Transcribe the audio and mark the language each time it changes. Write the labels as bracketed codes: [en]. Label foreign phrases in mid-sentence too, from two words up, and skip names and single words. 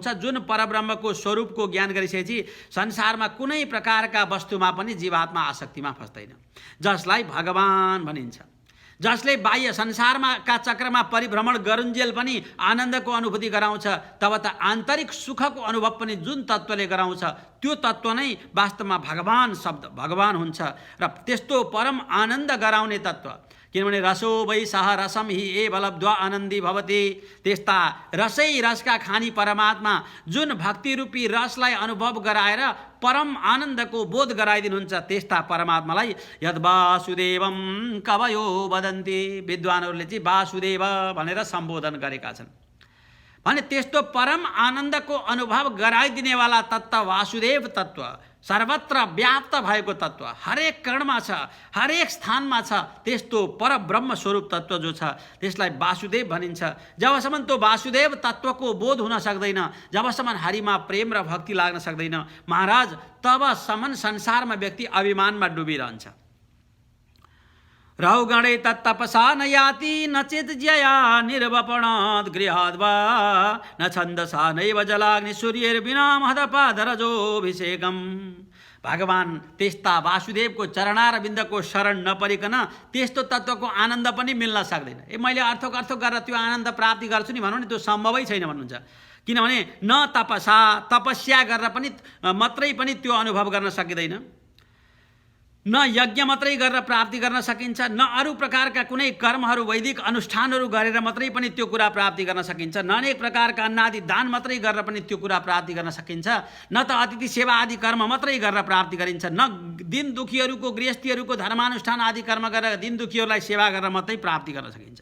[ne] जुन परब्रह्मको स्वरूपको ज्ञान गरिसकेपछि संसारमा कुनै प्रकारका वस्तुमा पनि जीवात्मा आसक्तिमा फस्दैन, जसलाई भगवान भनिन्छ, जसले बाह्य संसारमा का चक्रमा परिभ्रमण गरुन्जेल पनि आनन्दको अनुभूति गराउँछ, तब त आन्तरिक सुखको अनुभव पनि जुन तत्त्वले गराउँछ त्यो तत्त्व नै वास्तवमा भगवान शब्द भगवान हुन्छ र त्यस्तो परम आनन्द गराउने तत्त्व। [sa] किनभने रसो वै सह रसम हि एव लब्ध्वा आनन्दी भवति, [ne] त्यस्ता रसै रसका खानी परमात्मा जुन भक्ति रूपी रसलाई अनुभव गराएर परम आनन्दको बोध गराइदिनुहुन्छ त्यस्ता परमात्मालाई [sa] यद वासुदेवम कवयो वदन्ति, [ne] विद्वानहरूले चाहिँ वासुदेव भनेर सम्बोधन गरेका छन् भने त्यस्तो परम आनन्दको अनुभव गराइदिनेवाला तत्त्व वासुदेव तत्त्व सर्वत्र व्याप्त भएको तत्त्व हरेक कणमा छ, हरेक स्थानमा छ, त्यस्तो परब्रह्म स्वरूप तत्त्व जो छ त्यसलाई वासुदेव भनिन्छ। जबसम्म त्यो वासुदेव तत्त्वको बोध हुन सक्दैन, जबसम्म हरिमा प्रेम र भक्ति लाग्न सक्दैन महाराज, तबसम्म संसारमा व्यक्ति अभिमानमा डुबिरहन्छ। [sa] राहुगणे तत्तपसा न याति न चेत जया निर्वपणात् गृहाद् वा न छन्दसा नैव जलाग्नि सूर्येर्विना महदपादरजोभिषेकम। [ne] भगवान त्यस्ता वासुदेवको चरणारविन्दको शरण नपरिकन त्यस्तो तत्त्वको आनन्द पनि मिल्न सक्दैन। मैले अर्थ गरेर त्यो आनन्द प्राप्ति गर्छु नि भनौँ नि, त्यो सम्भवै छैन भन्नुहुन्छ। किनभने न तपस्या गरेर पनि मात्रै पनि त्यो अनुभव गर्न सकिँदैन, न यज्ञ मात्रै गरेर प्राप्ति गर्न सकिन्छ, न अरू प्रकारका कुनै कर्महरू वैदिक अनुष्ठानहरू गरेर मात्रै पनि त्यो कुरा प्राप्ति गर्न सकिन्छ, न अनेक प्रकारका अन्नादि दान मात्रै गरेर पनि त्यो कुरा प्राप्ति गर्न सकिन्छ, न त अतिथि सेवा आदि कर्म मात्रै गरेर प्राप्ति गरिन्छ, न दिन दुखीहरूको गृहस्थीहरूको धर्मानुष्ठान आदि कर्म गरेर दिन दुखीहरूलाई सेवा गरेर मात्रै प्राप्ति गर्न सकिन्छ।